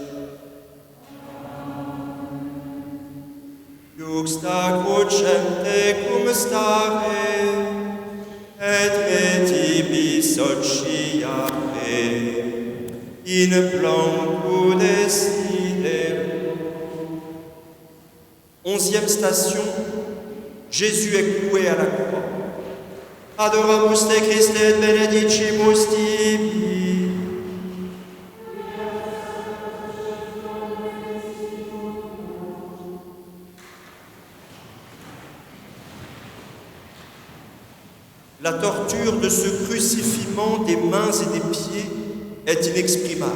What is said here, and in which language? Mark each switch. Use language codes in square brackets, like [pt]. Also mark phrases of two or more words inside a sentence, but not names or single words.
[la] Juxta crucem tecum stare, et me tibi sociare, in blanco desidero. [fr] 11e station, Jésus est cloué à la croix. [la] Adoramus te Christe et benedicimus tibi. [fr] La torture de ce crucifiement des mains et des pieds est inexprimable.